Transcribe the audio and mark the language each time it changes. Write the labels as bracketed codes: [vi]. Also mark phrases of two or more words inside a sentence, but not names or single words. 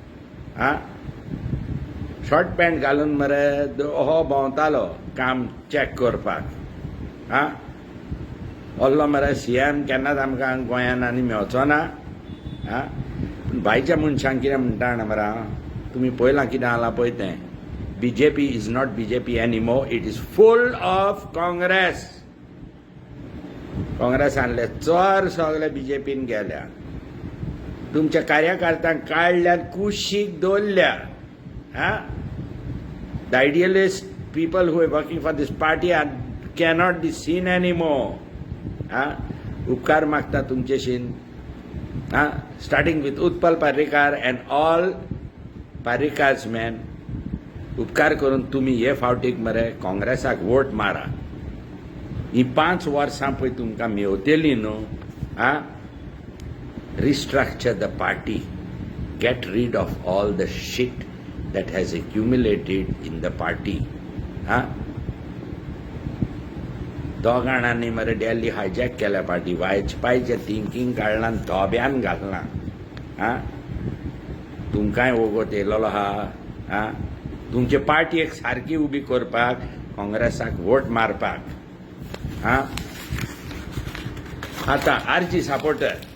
[kok] शॉर्ट पॅन्ट घालून मरे हो भोंवतालो काम चॅक करपाक व्हरलो मरे सीएम केन्नाच आमकां गोंयान आनी मेवचो ना पूण भाईच्या मनशांक कितें म्हणटा जाणा मरे तुमी पळयलां कितें जालां पळय तें [en] BJP is not BJP anymore it is full of [kok] काँग्रेसांतले चोर सगळे बीजेपीन गेल्या तुमच्या कार्यकर्त्यांक काडल्यान कुशीक दवरल्या [en] the idealist people who are working for this party cannot be seen anymore. [kok] उपकार मागता तुमचेशीन [en] starting with Utpal Parrikar and all Parrikar's men [kok] उपकार करून तुम्ही हे फावटीक मरे काँग्रेसाक वोट मारा ही 5 वर्सां पळय तुमकां मेवतेली न्हू [en] restructure the party get rid of all the shit that has accumulated in the party [kok] दोगाणांनी मरे दिल्ली हायजॅक केल्या पार्टी वाजपेयीचे थिंकींग काडलां धोब्यान घालना तुमकांय वगत येयलोलो आहा तुमचे पार्टी एक सारकी उबी करपाक काँग्रेसाक वोट मारपाक आतां आरजी सपोर्टर